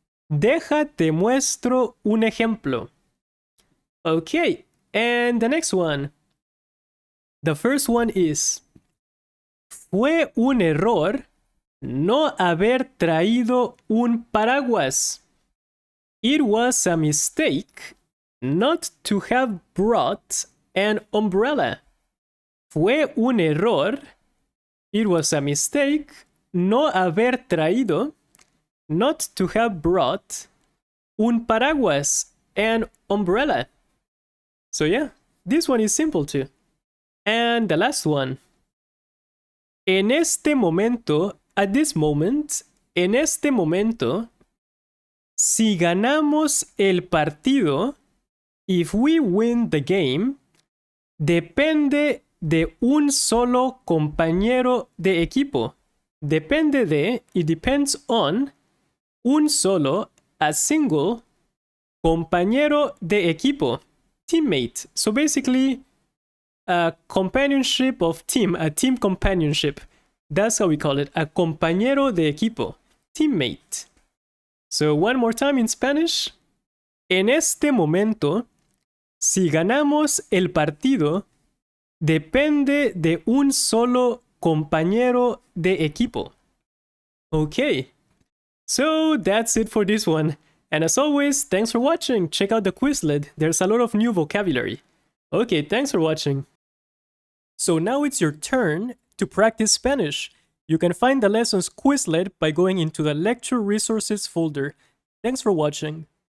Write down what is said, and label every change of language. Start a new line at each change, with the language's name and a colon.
Spanish: Deja te muestro un ejemplo.
English: Okay, and the next one. The first one is,
Spanish: fue un error no haber traído un paraguas.
English: It was a mistake not to have brought an umbrella.
Spanish: Fue un error.
English: It was a mistake
Spanish: no haber traído,
English: not to have brought,
Spanish: un paraguas,
English: an umbrella. So yeah, this one is simple too. And the last one.
Spanish: En este momento,
English: at this moment,
Spanish: en este momento, si ganamos el partido,
English: if we win the game,
Spanish: depende de un solo compañero de equipo. Depende de,
English: it depends on,
Spanish: un solo,
English: a single,
Spanish: compañero de equipo, teammate.
English: So basically, a companionship of team, a team companionship. That's how we call it, a
Spanish: compañero de equipo,
English: teammate. So one more time in Spanish.
Spanish: En este momento, si ganamos el partido, depende de un solo compañero de equipo.
English: Okay, so that's it for this one. And as always, thanks for watching. Check out the Quizlet. There's a lot of new vocabulary. Okay, thanks for watching. So now it's your turn to practice Spanish. You can find the lessons Quizlet by going into the lecture resources folder. Thanks for watching.